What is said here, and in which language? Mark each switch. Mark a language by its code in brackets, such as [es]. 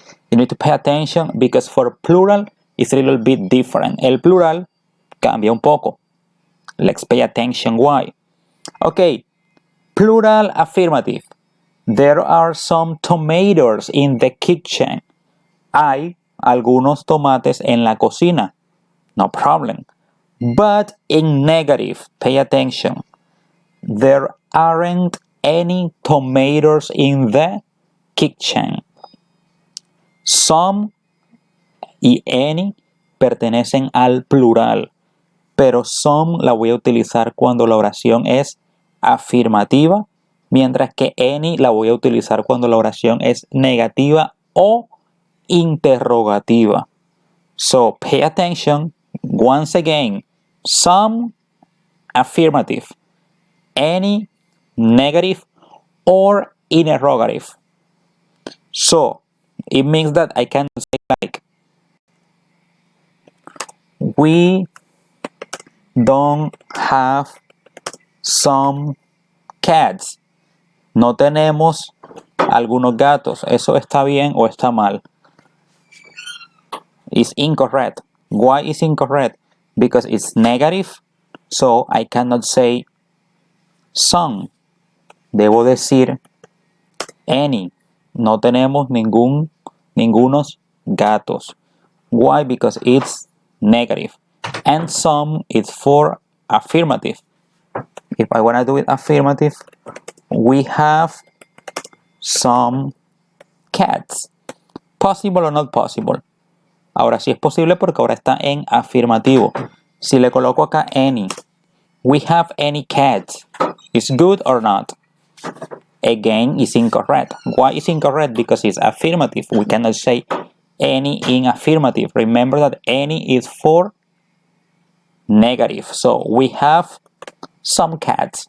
[en] You need to pay attention because for plural, it's a little bit different. [es] El plural cambia un poco. [en] Let's pay attention why. Okay, plural affirmative. There are some tomatoes in the kitchen. [es] Hay algunos tomates en la cocina. [en] No problem. But in negative, pay attention. There aren't any tomatoes in the kitchen. [es] Some y any pertenecen al plural, pero some la voy a utilizar cuando la oración es afirmativa, mientras que any la voy a utilizar cuando la oración es negativa o interrogativa. [en] So pay attention. Once again, some affirmative, any negative or interrogative. So it means that I can say like, we don't have some cats. [es] No tenemos algunos gatos. ¿Eso está bien o está mal? [en] It's incorrect. Why is incorrect? Because it's negative, so I cannot say some. [es] Debo decir any. No tenemos ningunos gatos. [en] Why? Because it's negative. And some is for affirmative. If I want to do it affirmative, we have some cats. Possible or not possible? [es] Ahora sí es posible porque ahora está en afirmativo. Si le coloco acá any, [en] we have any cats. Is good or not? Again, it's incorrect. Why is incorrect? Because it's affirmative. We cannot say any in affirmative. Remember that any is for negative. So we have some cats.